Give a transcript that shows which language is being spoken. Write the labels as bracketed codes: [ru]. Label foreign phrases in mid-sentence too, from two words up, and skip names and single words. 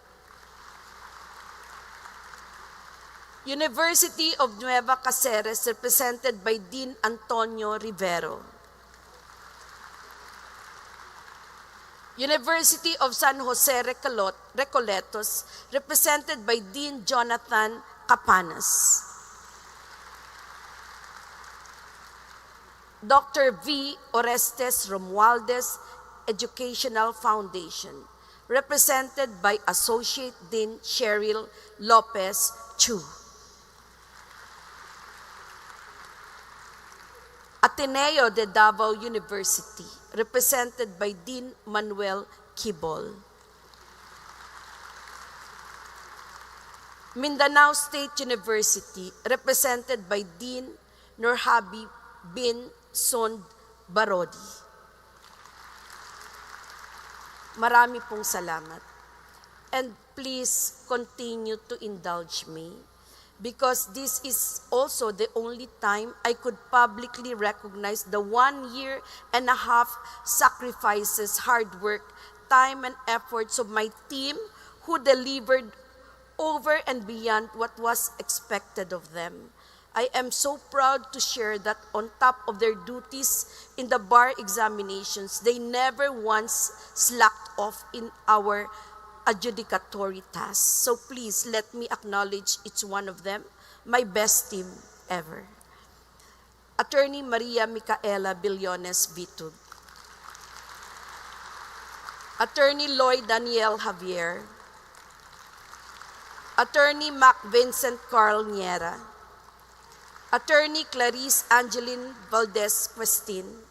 [en] University of Nueva Cáceres, represented by Dean Antonio Rivero. University of San Jose Recoletos, represented by Dean Jonathan Capanas. Dr. V. Orestes Romualdez Educational Foundation, represented by Associate Dean Cheryl Lopez Chu. Ateneo de Davao University, represented by Dean Manuel Kibol. Mindanao State University, represented by Dean Nurhabi bin Sond Barodi. [tl] Marami pong salamat. [en] And please continue to indulge me, because this is also the only time I could publicly recognize the 1.5 years sacrifices, hard work, time, and efforts of my team who delivered over and beyond what was expected of them. I am so proud to share that on top of their duties in the bar examinations, they never once slacked off in our adjudicatory tasks. So please let me acknowledge each one of them, my best team ever. Attorney Maria Micaela Billones Bitug. Attorney Lloyd Daniel Javier. Attorney Mac Vincent Carl Niera. Attorney Clarice Angeline Valdez Questin.